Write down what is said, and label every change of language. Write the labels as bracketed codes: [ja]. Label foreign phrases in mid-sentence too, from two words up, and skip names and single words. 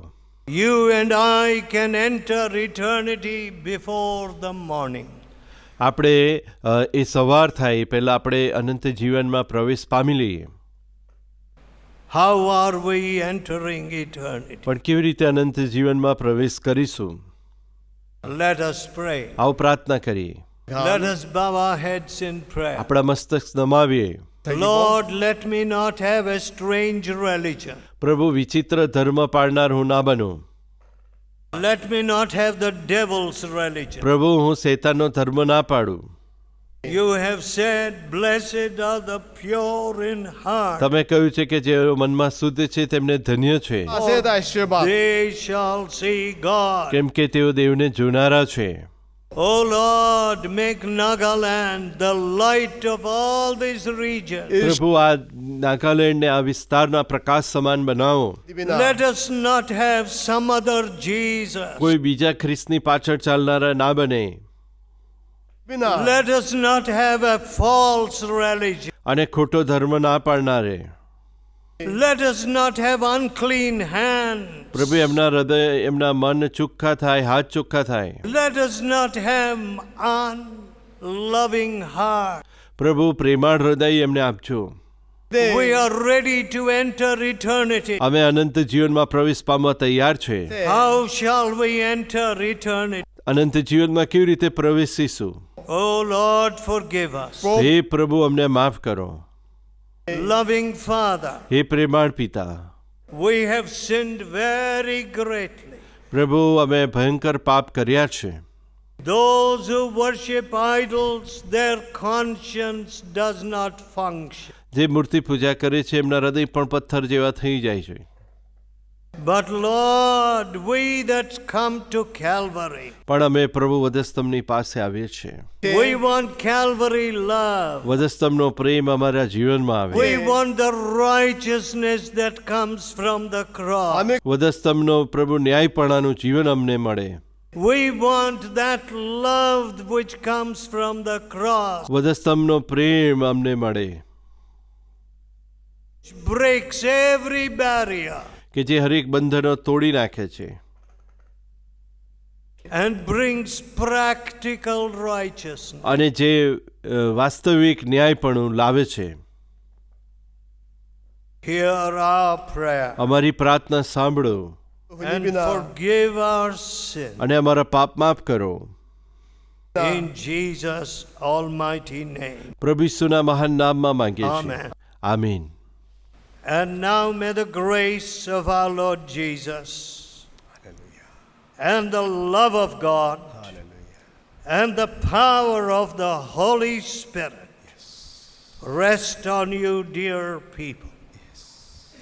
[en] You and I can enter eternity before the morning. [gu] આપણે એ સવાર થાય પહેલાં આપણે અનંત જીવનમાં પ્રવેશ પામી લઈએ. [en] How are we entering eternity? [gu] પણ કેવી રીતે અનંત જીવનમાં પ્રવેશ કરીશું? [en] Let us pray. [gu] આવો પ્રાર્થના કરીએ. [en] Let us bow our heads in prayer. [gu] આપણા મસ્તક નમાવીએ. [en] Lord, let me not have a strange religion. [gu] પ્રભુ, વિચિત્ર ધર્મ પાળનાર હું ના બનું. [en] Let me not have the devil's religion. [gu] પ્રભુ, હું શૈતાનનો ધર્મ ના પાડું. [en] You have said, blessed are the pure in heart. [gu] તમે કહ્યું છે કે જેઓ મનમાં શુદ્ધ છે તેમને ધન્ય છે, 感谢在诗吧。 [en] They shall see God. [gu] કેમ કે તેઓ દેવને જોનારા છે. [en] O Lord, make Nagaland the light of all this region. [gu] પ્રભુ, આ નાગાલેન્ડને આ વિસ્તારના પ્રકાશ સમાન બનાવો. [en] Let us not have some other Jesus. [gu] કોઈ બીજા ખ્રિસ્તની પાછળ ચાલનારા ના બને, [en] Let us not have a false religion. [gu] અને ખોટો ધર્મ ના પાડનારે. [en] Let us not have unclean hands. [gu] પ્રભુ એમના હૃદય એમના મન ચોખ્ખા થાય, હાથ ચોખ્ખા થાય. [en] Let us not have unloving heart. [gu] પ્રભુ પ્રેમાળ હૃદય એમને આપજો. [en] We are ready to enter eternity. [gu] અમે અનંત જીવનમાં પ્રવેશ પામવા તૈયાર છે. [en] How shall we enter eternity? [gu] અનંત જીવનમાં કેવી રીતે પ્રવેશીશું? [en] Oh Lord, forgive us. [gu] હે પ્રભુ અમને માફ કરો. [en] Loving Father, [gu] હે પ્રેમાળ પિતા, [en] we have sinned very greatly. [gu] પ્રભુ અમે ભયંકર પાપ કર્યા છે. [en] Those who worship idols, their conscience does not function. [gu] જે મૂર્તિ પૂજા કરે છે એમના હૃદય પણ પથ્થર જેવા થઈ જાય છે. [en] But Lord, we that come to Calvary, [gu] પણ અમે પ્રભુ વધસ્તંભની પાસે આવીએ છીએ. [en] we want Calvary love. [gu] વધસ્તંભનો પ્રેમ અમારા જીવનમાં આવે. [en] We want the righteousness that comes from the cross. [gu] વધસ્તંભનો પ્રભુ ન્યાયપણાનું જીવન અમને મળે. [en] We want that love which comes from the cross, [gu] વધસ્તંભનો પ્રેમ અમને મળે [en] which breaks every barrier [gu] કે જે હરેક બંધનો તોડી નાખે છે [en] and brings practical righteousness. [gu] અને જે વાસ્તવિક ન્યાયપણું લાવે છે. [en] Hear our prayer [gu] અમારી પ્રાર્થના સાંભળો [en] and forgive our sin. [gu] અને અમારા પાપ માફ કરો. [en] In Jesus' almighty name. [gu] પ્રભુ ઈસુના મહાન નામમાં માંગીએ છીએ. [en] Amen. [gu] આમીન. [en] And now may the grace of our Lord Jesus and the love of God and the power of the Holy Spirit rest on you, dear people.